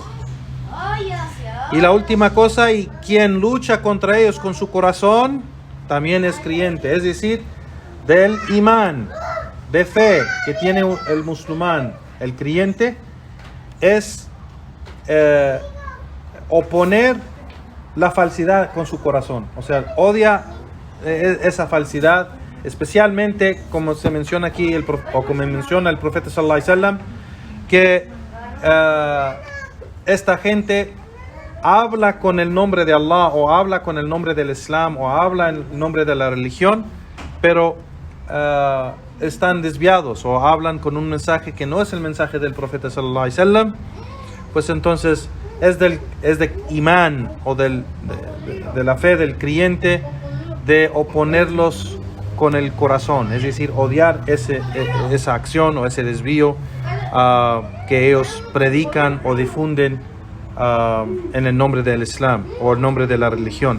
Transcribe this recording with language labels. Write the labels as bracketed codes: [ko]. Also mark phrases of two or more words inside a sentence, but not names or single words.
[es] Y la última cosa, y quien lucha contra ellos con su corazón, también es creyente, es decir, del imán, de fe que tiene el musulmán, el creyente, es oponer la falsedad con su corazón. O sea, odia esa falsedad, especialmente como se menciona aquí, o como menciona el profeta [ar] صلى الله عليه وسلم, [es] que esta gente habla con el nombre de Allah o habla con el nombre del Islam o habla en el nombre de la religión, pero están desviados o hablan con un mensaje que no es el mensaje del profeta [ar] صلى الله عليه وسلم. [es] Pues entonces es de imán o de la fe del creyente de oponerlos con el corazón, es decir, odiar esa acción o ese desvío que ellos predican o difunden en el nombre del Islam o el nombre de la religión.